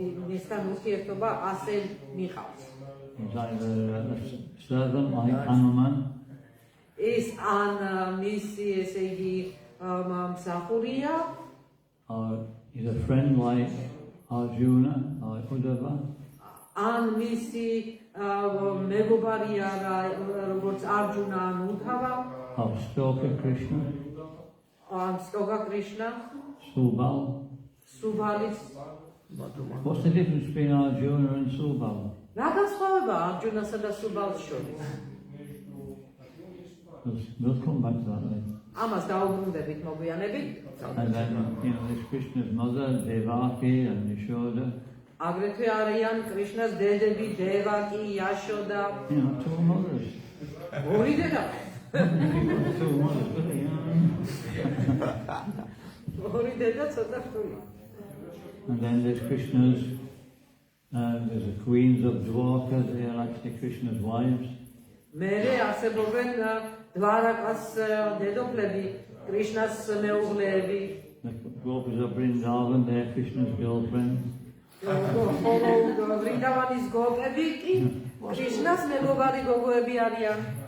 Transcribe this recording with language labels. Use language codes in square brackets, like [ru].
[ka] მისთან ურთიერთობა ასე მიყავს. [en] He's either a servant like Hanuman, [ka] ის ან მისი ესე იგი მსახურია, [en] or he's a friend like Arjuna or Uddhava, [ka] ან მისი მეგობარია როგორც არჯუნა ან უდჰავა, [en] or Stoka Krishna, [ka] ან სტოგა კრიშნა, [en] Subal. [ka] სუბალის. [en] What's the difference between Arjuna and Subal? [ka] რა განსხვავება არჯუნასა და სუბალს შორის? [en] We'll come back to that later. [ka] ამას დაუბრუნდებით მოგვიანებით. [en] And then, there's Krishna's mother, Devaki and Yashoda. [ka] აგრეთვე არიან კრიშნას დედები, დევაკი, იაშოდა. [en] 2 mothers. [ka] ორი დედა. [en] 2 mothers, really, [ka] ორი დედა ცოტა რთულია. [en] And then there's Krishna's, there's the queens of Dwarka, they are actually Krishna's wives. [ka] მერე არსებობენ დვარაკას დედოფლები, კრიშნას მეუღლეები. [en] The gopis of Vrindavan, they are Krishna's girlfriends. [ka] ვრინდავანის გოგები კი კრიშნას მეგობარი გოგოები არიან.